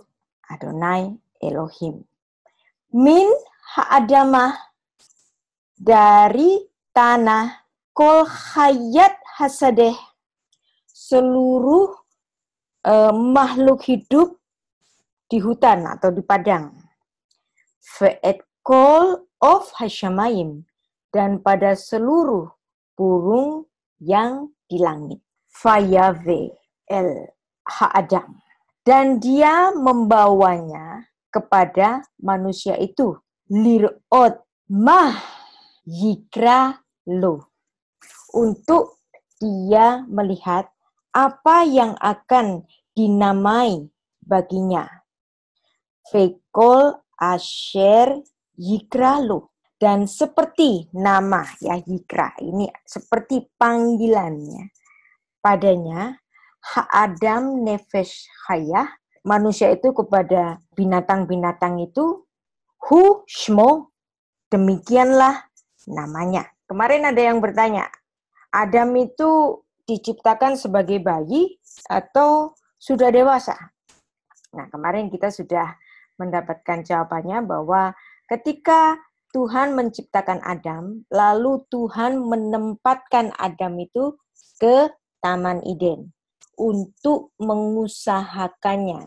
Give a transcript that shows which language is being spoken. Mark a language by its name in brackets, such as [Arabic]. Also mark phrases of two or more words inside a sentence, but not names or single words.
[Hebrew] אדני אלהים. מן האדמה, [Indonesian] dari tanah, [Hebrew] כל חית השדה, [Indonesian] seluruh makhluk hidup di hutan atau di padang. [Hebrew] ואת כל עוף השמים, [Indonesian] dan pada seluruh burung yang di langit. [Hebrew] ויבא אל האדם. [Indonesian] Dan dia membawanya kepada manusia itu. [Hebrew] לראות מה יקרא לו. [Indonesian] Untuk dia melihat apa yang akan dinamai baginya. [Hebrew] וכל אשר יקרא לו. [Indonesian] Dan seperti nama ya yikra. Ini seperti panggilannya. [Hebrew] Padanya האדם נפש חיה, [Indonesian] manusia itu kepada binatang-binatang itu, [Hebrew] הוא שמו, [Indonesian] demikianlah namanya. Kemarin ada yang bertanya, Adam itu diciptakan sebagai bayi atau sudah dewasa? Nah, kemarin kita sudah mendapatkan jawabannya bahwa ketika Tuhan menciptakan Adam, lalu Tuhan menempatkan Adam itu ke Taman Eden untuk mengusahakannya.